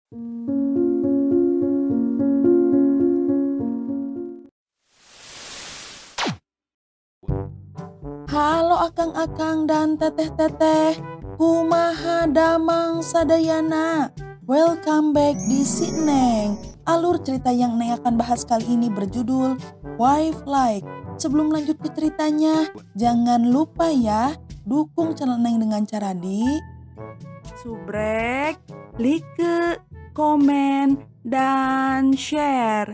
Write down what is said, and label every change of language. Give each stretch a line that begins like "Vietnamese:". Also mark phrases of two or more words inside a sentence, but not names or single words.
Sundanese: Halo akang-akang dan teteh-teteh, kumaha damang sadayana.
English: Welcome back
Indonesian: di Si Neng. Alur cerita yang Neng akan bahas kali ini berjudul Wife Like. Sebelum lanjut ke ceritanya, jangan lupa ya, dukung channel Neng dengan cara subrek, like, komen, dan share.